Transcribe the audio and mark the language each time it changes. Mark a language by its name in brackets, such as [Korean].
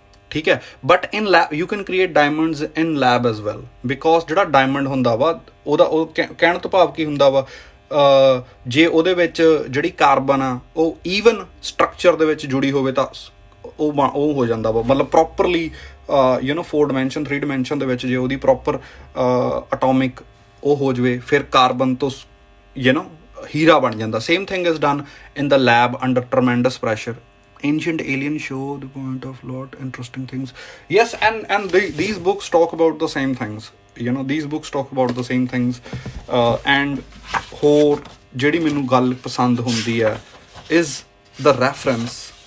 [Punjabi] ਠੀਕ ਹੈ, [English] but in lab you can create diamonds in lab as well, [Punjabi] because ਜਿਹੜਾ diamond ਹੁੰਦਾ ਵਾ ਉਹ ਕਹਿਣ ਤੋਂ ਭਾਵ ਕੀ ਹੁੰਦਾ ਵਾ, ਜੇ ਉਹਦੇ ਵਿੱਚ ਜਿਹੜੀ ਕਾਰਬਨ ਆ ਉਹ ਈਵਨ ਸਟਰਕਚਰ ਦੇ ਵਿੱਚ ਜੁੜੀ ਹੋਵੇ ਤਾਂ ਉਹ ਹੋ ਜਾਂਦਾ ਵਾ, ਮਤਲਬ ਪ੍ਰੋਪਰਲੀ 4 ਡਾਇਮੈਂਸ਼ਨ 3 ਡਾਇਮੈਂਸ਼ਨ ਦੇ ਵਿੱਚ ਜੇ ਉਹਦੀ ਪ੍ਰੋਪਰ ਅਟੋਮਿਕ ਉਹ ਹੋ ਜਾਵੇ ਫਿਰ ਕਾਰਬਨ ਤੋਂ ਹੀਰਾ ਬਣ ਜਾਂਦਾ. [English] Same thing is done in the lab under tremendous pressure. Ancient aliens show the point of lot interesting things. Yes, and these books talk about the same things. These books talk about the same things. [Punjabi] And ਹੋਰ ਜਿਹੜੀ ਮੈਨੂੰ ਗੱਲ ਪਸੰਦ ਹੁੰਦੀ ਹੈ [English] is the reference.